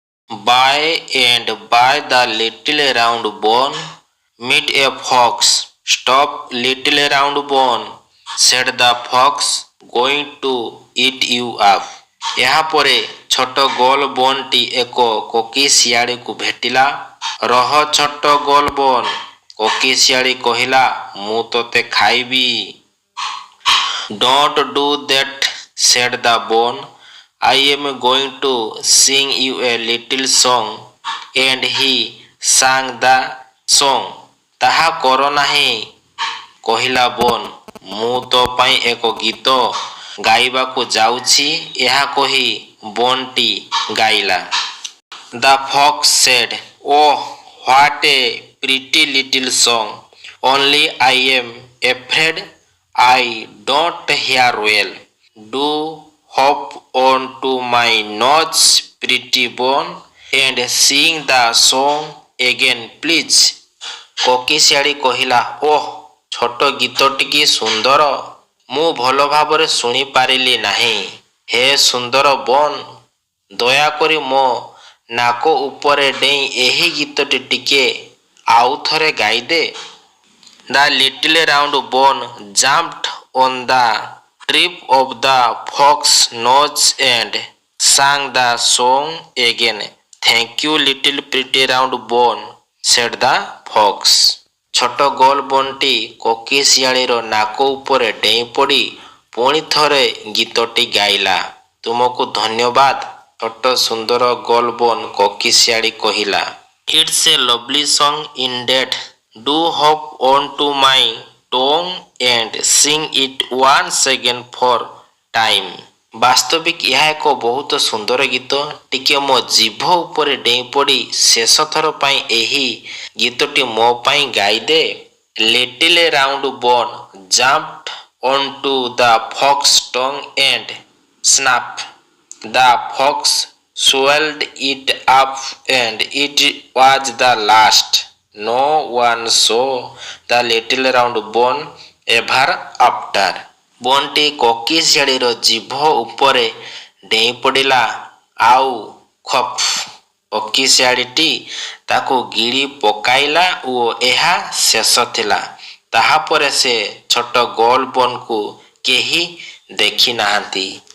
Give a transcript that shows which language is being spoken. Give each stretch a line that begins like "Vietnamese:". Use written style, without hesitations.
English: By and by the little round bone, meet a fox. Stop, little round bone, said the fox, going to eat you up.
Odia: ଏହାପରେ ଛୋଟ ଗୋଲ ବନଟି ଏକ କୋକିଶିଆଳୀକୁ ଭେଟିଲା। ରହ ଛୋଟ ଗୋଲ ବନ, କୋକିଶିଆଳୀ କହିଲା, ମୁଁ ତୋତେ ଖାଇବି।
English: Don't do that, said the bone. I am going to sing you a little song. And he sang the song.
Odia: ତାହା କର ନାହିଁ, କହିଲା ବନ, ମୁଁ ତୋ ପାଇଁ ଏକ ଗୀତ ଗାଇବାକୁ ଯାଉଛି। ଏହା କହି ବନଟି ଗାଇଲା।
English: The fox said, Oh, what a pretty little song. Only I am afraid I don't hear well. Do hop on to my nose, pretty bone, and sing the song again, please.
Odia: କୋକିଶିଆଳୀ କହିଲା, ଓଃ, ଛୋଟ ଗୀତଟି କି ସୁନ୍ଦର, ମୁଁ ଭଲ ଭାବରେ ଶୁଣିପାରିଲି ନାହିଁ। ହେ ସୁନ୍ଦର ବନ, ଦୟାକରି ମୋ ନାକ ଉପରେ ଡେଇଁ ଏହି ଗୀତଟି ଟିକେ ଆଉ ଥରେ ଗାଇଦେ।
English: The little round bone jumped on the tip of the fox's nose and sang the song again. Thank you, little pretty round bone, said the fox.
Odia: ଛୋଟ ଗୋଲ ବନଟି କୋକିଶିଆଳୀର ନାକ ଉପରେ ଡେଇଁ ପଡ଼ି ପୁଣି ଥରେ ଗୀତଟି ଗାଇଲା। ତୁମକୁ ଧନ୍ୟବାଦ, ଛୋଟ ସୁନ୍ଦର ଗୋଲ ବନ, କୋକିଶିଆଳୀ କହିଲା।
English: It's a lovely song indeed. Do hop on to my tongue and sing it once again for time.
Odia: ବାସ୍ତବିକ ଏହା ଏକ ବହୁତ ସୁନ୍ଦର ଗୀତ। ଟିକେ ମୋ ଜିଭ ଉପରେ ଡେଇଁ ପଡ଼ି ଶେଷ ଥର ପାଇଁ ଏହି ଗୀତଟି ମୋ ପାଇଁ ଗାଇଦେ।
English: Little round bone jumped onto the fox's tongue and snap. The fox swallowed it up and it was the last. No one saw the little round bone ever after.
Odia: ବନଟି କୋକିଶିଆଳୀର ଜିଭ ଉପରେ ଡେଇଁ ପଡ଼ିଲା ଆଉ ଖପ୍, କୋକିଶିଆଳୀଟି ତାକୁ ଗିଳି ପକାଇଲା ଓ ଏହା ଶେଷ ଥିଲା। ତାହାପରେ ସେ ଛୋଟ ଗୋଲ ବନକୁ କେହି ଦେଖି ନାହାନ୍ତି।